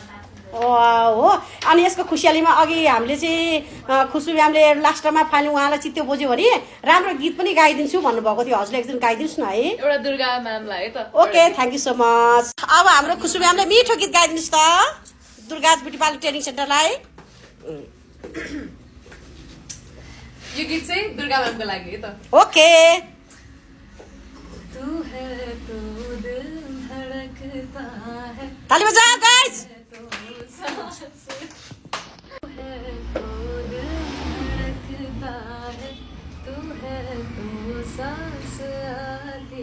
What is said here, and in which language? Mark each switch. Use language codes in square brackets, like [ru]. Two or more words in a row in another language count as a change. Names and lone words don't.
[ne] हो अनि यसको खुसियालीमा अघि हामीले चाहिँ खुसबु म्यामले लास्टमा फाइनल उहाँलाई चित्तो बुझ्यो भने राम्रो गीत पनि गाइदिन्छु भन्नुभएको थियो। हजुरले एकदिन गाइदिनुहोस् न है। एउटा दुर्गा म्यामलाई है त। [en] OK thank you so much. [ne] अब हाम्रो खुसबु म्यामले मिठो गीत गाइदिनुहोस् त दुर्गाज ब्युटी पार्लर ट्रेनिङ सेन्टरलाई। यो गीत चाहिँ दुर्गा म्यामको लागि है त। ओके। [hi] तू है तो दिल धड़कता है, ताली बजाओ गाइस। तू है तो दिल धड़कता है, तू है तो सांस आती